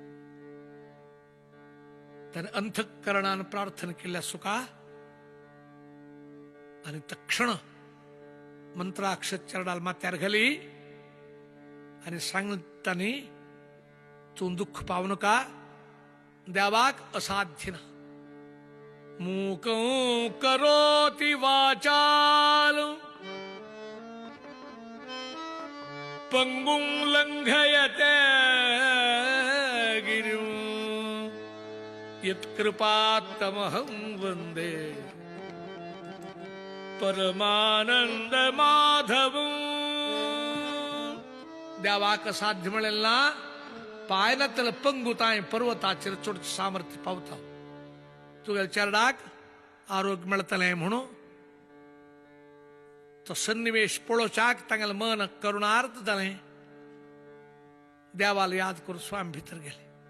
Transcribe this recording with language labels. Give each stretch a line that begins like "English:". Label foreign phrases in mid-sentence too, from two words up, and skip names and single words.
Konkani: ताणें अंतःकरणान प्रार्थना केल्या सुका आनी तक्षण मंत्राक्षर चरडाल माथ्यार घाली आनी सांगतानी तूं दुःख पावू नका देवाक असाध्य ना
Sanskrit: मूकं करोति वाचाल पंगुं लंघयते गिरिं यत्कृपात्तमहं वन्दे परमानंद माधवं
Konkani: देवाक साध्य मिळेल ना पायला त्याला पंगुताय पर्वताचेर चढ सामर्थ्य पावता तुगेल चरडाक आरोग्य मिळतलें म्हणून तो सन्निवेश पळोवच्याक तांगेलें मन करुणार्थ जालें देवाला याद करून स्वामी भितर गेले